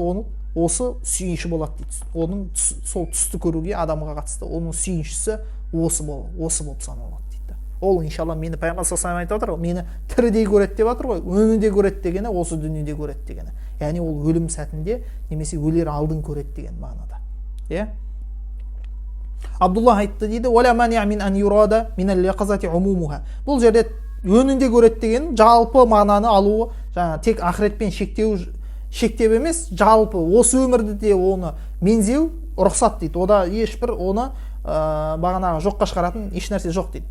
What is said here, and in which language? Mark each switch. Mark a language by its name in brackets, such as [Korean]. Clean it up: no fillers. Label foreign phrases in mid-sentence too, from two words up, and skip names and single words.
[Kazakh] Оның осы сүйінші болады дейді. Оның сол түсті көруге адамға қатысты оның сүйіншісі осы болып саналады дейді. Ол иншалла мені пайғамбар [Arabic] صلى الله عليه وسلم [Kazakh] айтып отыр, мені тірідей көреді деп жатыр ғой. Өнінде көреді дегені осы дүниеде көреді дегені. Яғни ол өлім сәтінде немесе өлер алдын көреді деген мағынада. Иә? Абдулла айтты дейді, [Arabic] "ولا مانع من أن يراد من اليقظة عمومها." [Kazakh] Бұл жерде өнінде көреді деген жалпы мағынаны алуы, жаңа тек ақыретпен шектеу емес, жалпы осы өмірде де оны мензеу рұқсат дейді. Ода ешбір оны бағанағы жоққа шығаратын еш нәрсе жоқ дейді.